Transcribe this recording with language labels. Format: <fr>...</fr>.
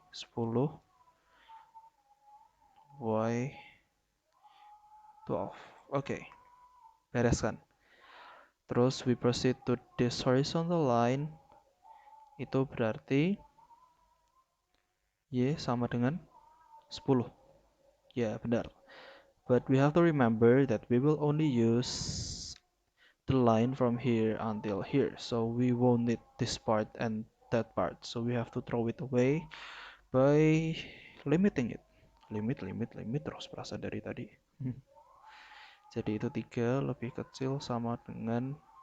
<id>10 Y 12. Oke, bereskan. Terus</id> <en>we proceed to this horizontal line.</en> <id>Itu berarti Y sama dengan 10. Ya, benar.</id> <en>But we have to remember that we will only use the line from here until here. So we won't need this part and that part. So we have to throw it away by limiting it.</en> <id>Limit, limit, limit terus berasa dari tadi. Jadi itu 3 lebih kecil sama dengan.</id>